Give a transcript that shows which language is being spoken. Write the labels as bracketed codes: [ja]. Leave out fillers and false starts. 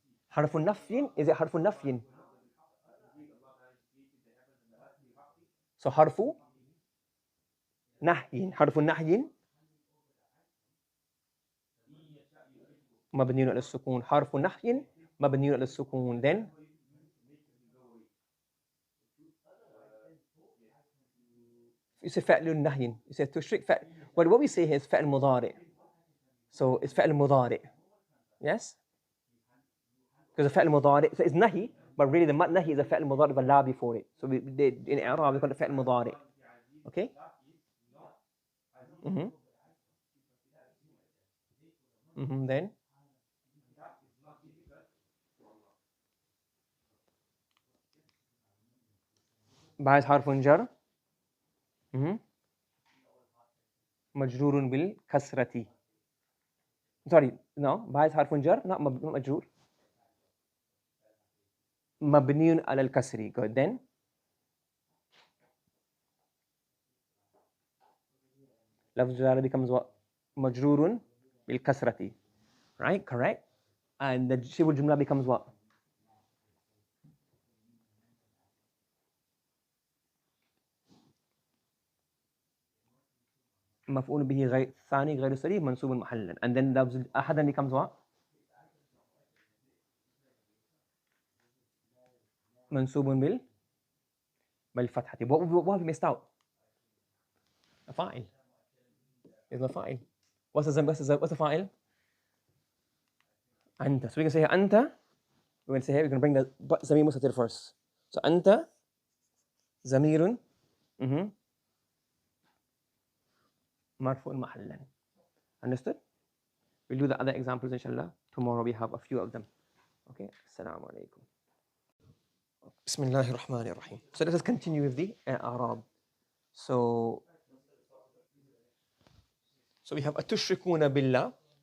[ar] حرف نفي, [en] is it [ar] حرف نفي? [en] So [ar] حرف نهي, حرف نهي مبني على السكون, حرف نهي مبني على السكون. [en] Then you say فعل نهي, you say to strict فعل. But what we say here is فعل مضارع. So it's فعل مضارع. Yes? Because the فعل مضارع, so it's نهي, but really the نهي is a فعل مضارع with a لا before it. So in إعراب we call it فعل مضارع. Okay? Then [ar] بعد حرف جر مجرور بالكسرة. [en] Sorry, no, [ar] بعد حرف جر, [en] not [ar] مجرور, مبني على الكسر. [en] Good. Then لفظ الجلالة becomes what? [ar] مجرور بالكسرة. [en] Right? Correct. And the شبه الجملة becomes what? [ar] مفعول به غير ثاني غير صريح منصوب محلا. [en] And then لفظ أحدا becomes what? [ar] منصوب بالفتحة. [en] What have we missed out? A فاعل. Is the فاعل. What's the فاعل? [ar] أنت. [en] So we can say أنت. We're going to say here, we're going to bring the ضمير مستتر first. So [ar] أنت ضمير مرفوع محلا. [en] Understood? We'll do the other examples inshallah. Tomorrow we have a few of them. Okay? Assalamu alaikum. Bismillahir Rahmanir Rahim. So let us continue with the Arab. So we have atushrikuna billah.